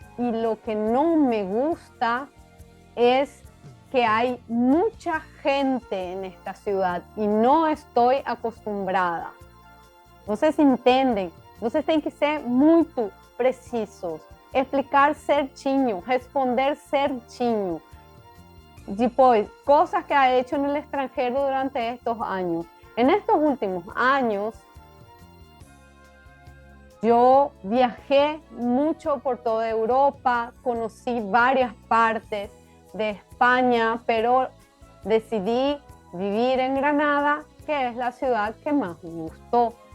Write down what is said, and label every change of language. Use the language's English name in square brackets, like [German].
[Spanish] Y lo que no me gusta es que hay mucha gente en esta ciudad y no estoy acostumbrada. [Portuguese] Vocês entendem? Vocês têm que ser muito precisos, explicar certinho, responder certinho. Depois, [Spanish] cosas que ha hecho en el extranjero durante estos años. En estos últimos años, yo viajé mucho por toda Europa, conocí varias partes de España, pero decidí vivir en Granada, que es la ciudad que más me gustó.